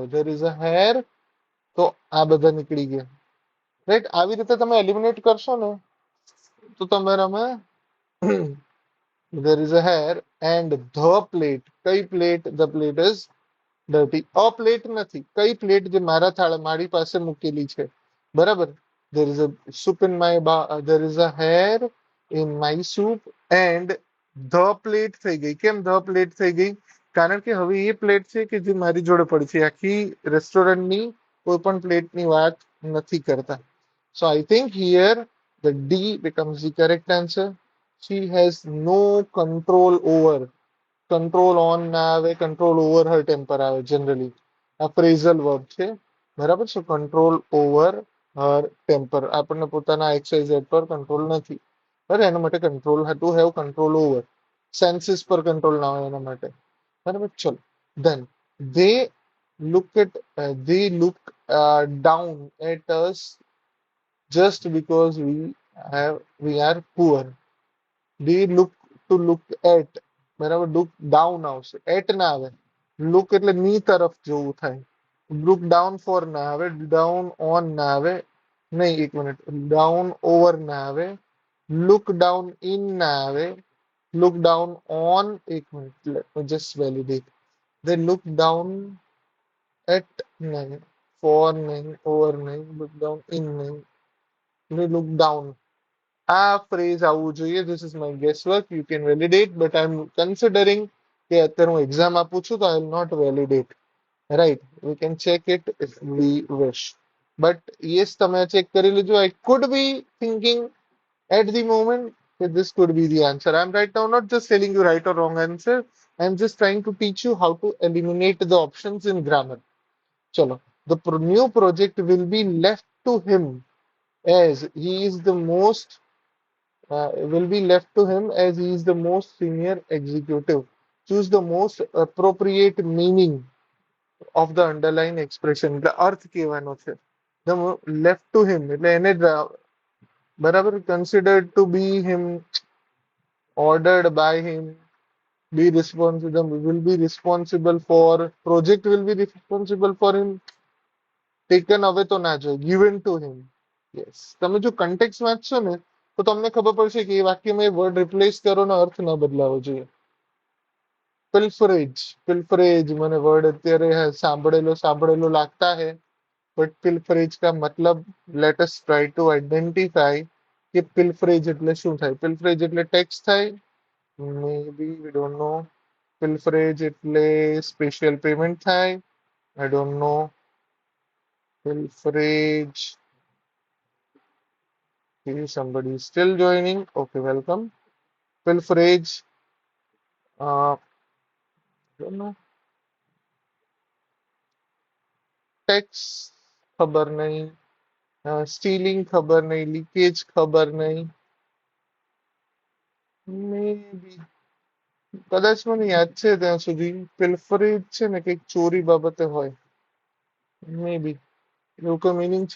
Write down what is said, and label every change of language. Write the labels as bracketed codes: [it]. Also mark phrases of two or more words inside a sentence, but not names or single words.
[en] there is a hair [gu] તો આ બધા નીકળી ગયા. રાઈટ. આવી રીતે તમે એલિમિનેટ કરશો ને તો તમારામાં [en] there is a hair and the plate. [gu] કઈ પ્લેટ? [en] the plate is dirty. a plate [gu] નથી, કઈ પ્લેટ જે મારા થાળ મારી પાસે મૂકેલી છે. બરાબર. [en] there is a soup in my there is a hair in my soup and the plate [gu] થઈ ગઈ. કેમ [en] the plate [gu] થઈ ગઈ? કારણ કે હવે એ પ્લેટ છે કે જે મારી જોડે પડી છે. આખી રેસ્ટોરન્ટની કોઈ પણ પ્લેટની વાત નથી કરતા. [en] so I think here the D becomes the correct answer. She has no control over. control on [gu] ના આવે, [en] control over her temper આવે જનરલી. આ phrasal verb [gu] છે. બરાબર છે. [en] control over her temper. [gu] આપણને પોતાના XYZ પર કંટ્રોલ નથી. બરાબર. એના માટે [en] control to have control over. [gu] સેન્સીસ પર કંટ્રોલ ના હોય એના માટે. બરાબર. [en] ચલો ધેન they look at they look down at us just because we are poor. they look to look at. બરાબર. look down [gu] આવશે, at ના આવે. look એટલે ની તરફ જોવું થાય. [en] look down for [gu] ના આવે, [en] down on [gu] ના આવે. નહીં, એક મિનિટ. [en] down over [gu] ના આવે, [en] look down in [gu] ના આવે, [en] look down on. [gu] એક મિનિટ, [en] let me just validate. they look down at નહીં, for નહીં, over નહીં, look down in નહીં, they look down. [gu] આ ફ્રેઝ આવવું જોઈએ. [en] this is my guess work. you can validate but I am considering [gu] કે અત્યારે હું એક્ઝામ આપું છું તો [en] I will not validate. Right. We can check it if we wish. but yes, [gu] તમે ચેક કરી લેજો. [en] I could be thinking at the moment that this could be the answer. I'm right now not just telling you right or wrong answer. I'm just trying to teach you how to eliminate the options in grammar. [gu] Chalo. [en] The new project will be left to him as he is the most will be left to him as he is the most senior executive. Choose the most appropriate meaning of the underlying expression. [gu] એટલે અર્થ કહેવાનો છે. [en] The left to him [gu] એટલે એને બરાબર [en] considered to be him, ordered by him, be responsible, will be responsible for, project will be responsible for him, taken away [gu] તો ના જોઈએ, [en] given to him. યસ. [gu] તમે જો કન્ટેક્સ વાંચશો ને તો તમને ખબર પડશે કે એ વાક્યમાં એ વર્ડ રિપ્લેસ કરો ને અર્થ ન બદલાવો જોઈએ. [en] પિલ્ફરેજ. [gu] પિલ્ફરેજ મને વર્ડ અત્યારે સાંભળેલો સાંભળેલો લાગતા હે [en] but pilferage [hi] का मतलब [en] let us try to identify [gu] કે પિલ્ફરેજ એટલે શું થાય. પિલ્ફરેજ એટલે ટેક્સ થાય. [en] may be we don't know. [gu] પિલ્ફરેજ એટલે [en] special payment [gu] થાય. [en] I don't know. પિલ્ફરેજ. Somebody is still joining. Okay, welcome. Pilferage. Don't know. [gu] Tax ખબર નહીં. સ્ટીલિંગ ખબર નહીં. લીકેજ ખબર નહીં. [en] may be [gu] કદાચ મને યાદ છે ત્યાં સુધી પેલ્ફરેજ છે ને કંઈક ચોરી બાબતે હોય. [en] may be [gu] એવું કોઈ મિનિંગ છે?